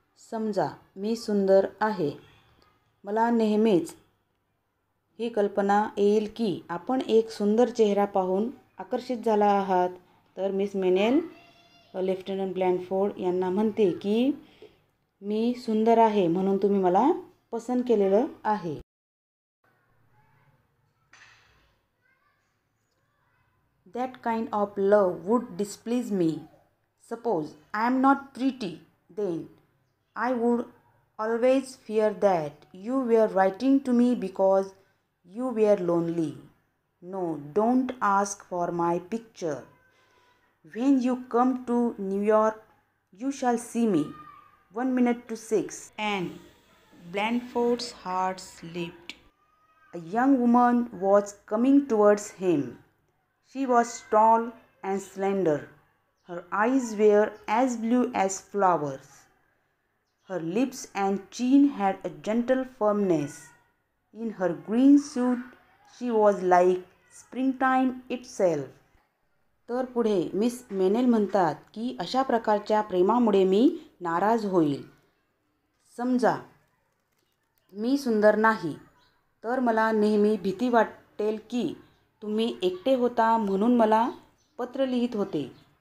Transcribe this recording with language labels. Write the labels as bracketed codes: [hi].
[mr] समजा मी सुंदर आहे. मला नेहमीच ही कल्पना येईल की आपण एक सुंदर चेहरा पाहून आकर्षित झाला आहात. तर मिस मेनेल लेफ्टनंट ब्लॅनफोर्ड यांना म्हणते की मी सुंदर आहे म्हणून तुम्ही मला पसंत केलेलं आहे. [en] That kind of love would displease me. Suppose I am not pretty, then I would always fear that you were writing to me because you were lonely. No, don't ask for my picture. When you come to New York, you shall see me 1 minute to 6, and Blandford's heart leaped. A young woman was coming towards him. She was tall and slender. Her eyes were as blue as flowers. Her lips and chin had a gentle firmness. In her green suit, she was like springtime itself. [mr] तर पुढे miss मेनेल म्हणतात की अशा प्रकारच्या प्रेमामुळे मी नाराज होईल. समजा मी सुंदर नाही तर मला नेहमी भीती वाटेल की तुम्ही एकटे होता म्हणून मला पत्र लिहित होते.